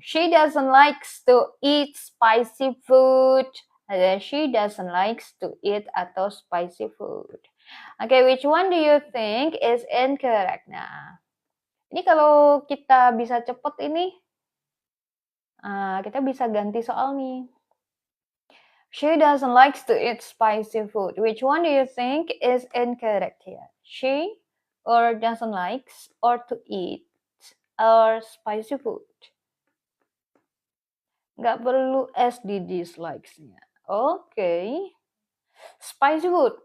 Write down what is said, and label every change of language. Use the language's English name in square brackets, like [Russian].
[English] She doesn't likes to eat spicy food. [Indonesian] Ada [English] she doesn't likes to eat atau spicy food. Oke, which one do you think is incorrect? [Indonesian] Nah, ini kalau kita bisa cepet ini, kita bisa ganti soal nih. [English] She doesn't likes to eat spicy food. Which one do you think is incorrect here? She or doesn't likes or to eat or spicy food? [Indonesian] Nggak perlu S di dislikes-nya. Okay. Spicy food.